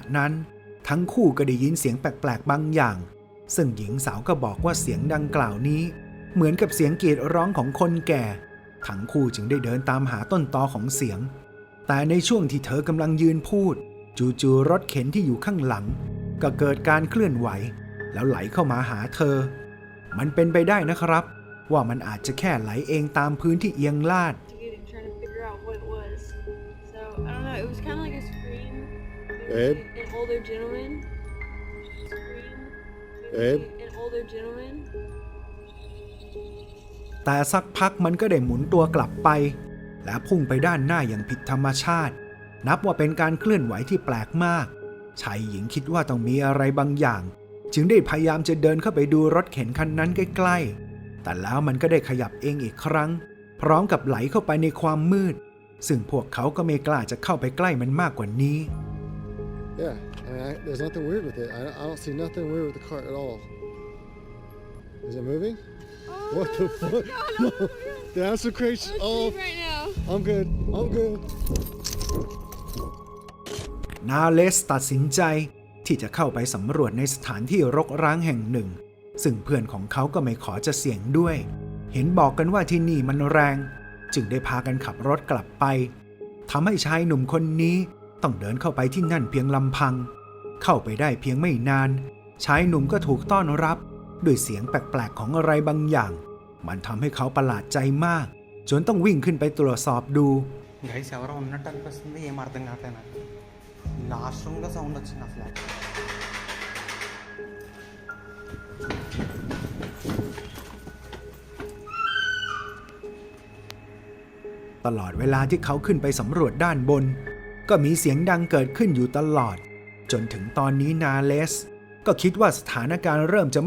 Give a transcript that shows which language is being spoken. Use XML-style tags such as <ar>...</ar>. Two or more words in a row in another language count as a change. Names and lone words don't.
<th>นั้นทั้งคู่ก็ได้ยินเสียงแปลกๆบางอย่างซึ่งหญิงสาวก็บอกว่าเสียงดังกล่าวนี้เหมือนกับเสียงกรีดร้องของคนแก่ทั้งคู่จึงได้เดินตามหาต้นตอของเสียงแต่ในช่วงที่เธอกำลังยืนพูดจู่ๆรถเข็นที่อยู่ข้างหลังก็เกิดการเคลื่อนไหวแล้วไหลเข้ามาหาเธอมันเป็นไปได้นะครับว่ามันอาจจะแค่ไหลเองตามพื้นที่เอียงลาด</th> <en>trying to figure out what it was. So I don't know. It was kind of like a scream. Babe? An older gentleman. Scream. Babe? An older gentleman. แต่สักพักมันก็ได้หมุนตัวกลับไปและพุ่งไปด้านหน้าอย่างผิดธรรมชาตินับว่าเป็นการเคลื่อนไหวที่แปลกมากชายหญิงคิดว่าต้องมีอะไรบางอย่างจึงได้พยายามจะเดินเข้าไปดูรถเข็นคันนั้นใกล้ๆแต่แล้วมันก็ได้ขยับเองอีกครั้งพร้อมกับไหลเข้าไปในความมืดซึ่งพวกเขาก็ไม่กล้าจะเข้าไปใกล้มันมากกว่านี้ Yeah, there's nothing weird with it. I don't see nothing weird with the cart at all. Is it moving? Oh, What the fuck? No, the answer crate let's off. leave right now. I'm good. I'm good.</en> <th>นาเลสตัดสินใจที่จะเข้าไปสำรวจในสถานที่รกร้างแห่งหนึ่งซึ่งเพื่อนของเขาก็ไม่ขอจะเสี่ยงด้วยเห็นบอกกันว่าที่นี่มันแรงจึงได้พากันขับรถกลับไปทำให้ชายหนุ่มคนนี้ต้องเดินเข้าไปที่นั่นเพียงลำพังเข้าไปได้เพียงไม่นานชายหนุ่มก็ถูกต้อนรับด้วยเสียงแปลกๆของอะไรบางอย่างมันทำให้เขาประหลาดใจมากจนต้องวิ่งขึ้นไปตรวจสอบดู</th> <te>గైస్ ఎవరో ఉన్నట్టు అనిపిస్తుంది ఏం అర్థం కావట్లేదు నాకు</te> <en>last room</en> <te>సౌండ్ వచ్చింది అసలు</te> <th>ตลอดเวลาที่เขาขึ้นไปสำรวจด้านบนก็มีเสียงดังเกิดขึ้นอยู่ตลอดจนถึงตอนนี้นาเลสก็คิดว่าสถานการณ์เริ่มจะไม่</th>